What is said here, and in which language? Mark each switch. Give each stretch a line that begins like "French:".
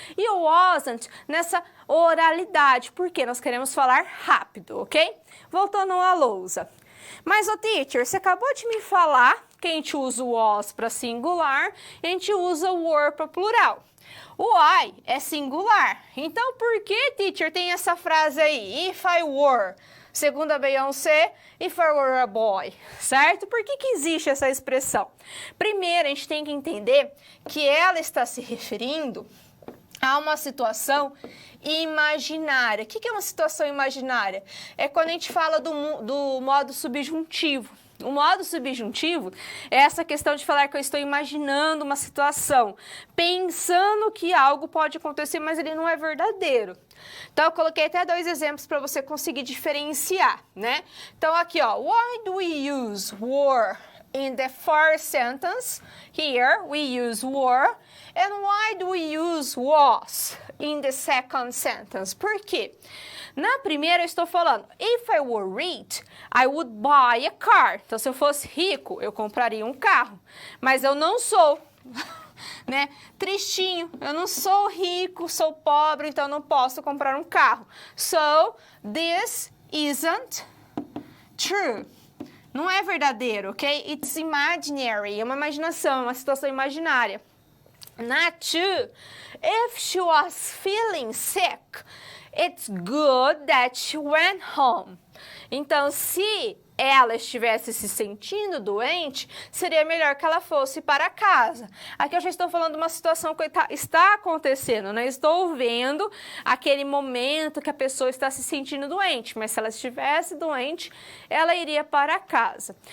Portuguese: E o wasn't nessa oralidade, porque nós queremos falar rápido, ok? Voltando à lousa. Mas, teacher, você acabou de me falar que a gente usa o was para singular e a gente usa o were para plural. O I é singular. Então, por que, teacher, tem essa frase aí?
English: If I were, segundo a Beyoncé, if I were a boy,
Portuguese: certo? Por que existe essa expressão? Primeiro, a gente tem que entender que ela está se referindo a uma situação imaginária. O que é uma situação imaginária? É quando a gente fala do modo subjuntivo. O modo subjuntivo é essa questão de falar que eu estou imaginando uma situação, pensando que algo pode acontecer, mas ele não é verdadeiro. Então, eu coloquei até 2 exemplos para você conseguir diferenciar, né? Então, aqui, ó,
English: why do we use were in the first sentence? Here, we use were. And why do we use was in the second sentence?
Portuguese: Por quê? Na primeira eu estou falando,
English: if I were rich, I would buy a car.
Portuguese: Então, se eu fosse rico, eu compraria um carro. Mas eu não sou, né? Tristinho, eu não sou rico, sou pobre, então não posso comprar um carro.
English: So, this isn't true.
Portuguese: Não é verdadeiro, ok?
English: It's imaginary,
Portuguese: é uma imaginação, é uma situação imaginária.
English: Not true. If she was feeling sick, it's good that she went home.
Portuguese: Então, se ela estivesse se sentindo doente, seria melhor que ela fosse para casa. Aqui eu já estou falando de uma situação que está acontecendo, né? Estou vendo aquele momento que a pessoa está se sentindo doente, mas se ela estivesse doente, ela iria para casa.